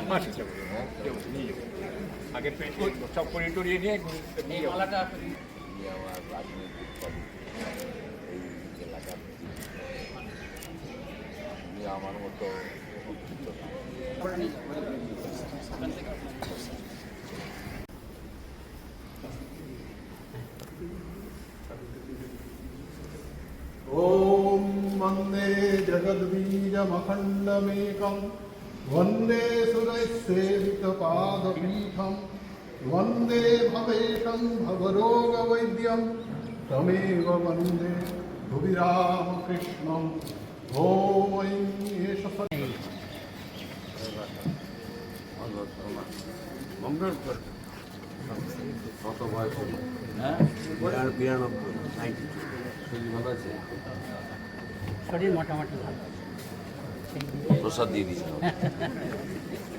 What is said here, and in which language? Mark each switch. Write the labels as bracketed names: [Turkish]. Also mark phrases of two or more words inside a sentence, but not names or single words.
[Bangla] আগে সব করে টরিয়ে নিয়ে এই মালাটা উনি আমার রাজনৈতিক কর্মী এই এলাকার উনি আমার মতো শিক্ষিত না। করে নিয়ে ওখান থেকে [Sanskrit] ॐ वन्दे जगद्बीजमखण्डमेकं वन्दे सुरैस्सेवितपादपीठं वन्दे भवेशं भवरोगवैद्यं तमेव वन्दे भुवि रामकृष्णम्। ॐ एष [Bangla] মঙ্গল কত বয়স হলো? হ্যাঁ 92 শরীর ভালো আছে? শরীর মোটামুটি ভালো প্রসাদ দিয়ে দিয়েছিলাম।